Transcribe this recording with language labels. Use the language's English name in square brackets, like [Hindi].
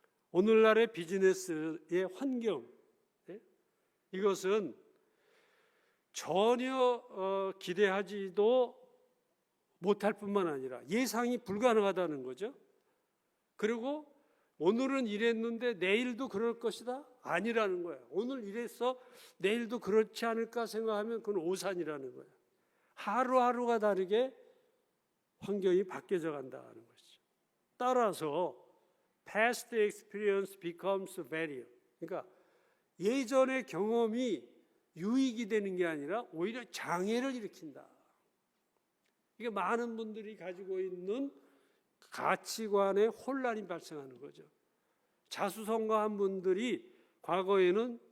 [Korean] 오늘날의 비즈니스의 환경, 이것은 전혀 기대하지도 못할 뿐만 아니라 예상이 불가능하다는 거죠. 그리고 오늘은 이랬는데 내일도 그럴 것이다? 아니라는 거예요. 오늘 이랬어 내일도 그렇지 않을까 생각하면 그건 오산이라는 거예요. 하루하루가 다르게 환경이 바뀌어져 간다는 것이죠. 따라서 [English] past experience becomes barrier. [Korean] 그러니까 예전의 경험이 유익이 되는 게 아니라 오히려 장애를 일으킨다. 이게 많은 분들이 가지고 있는 가치관의 혼란이 발생하는 거죠. 자수성가한 분들이 과거에는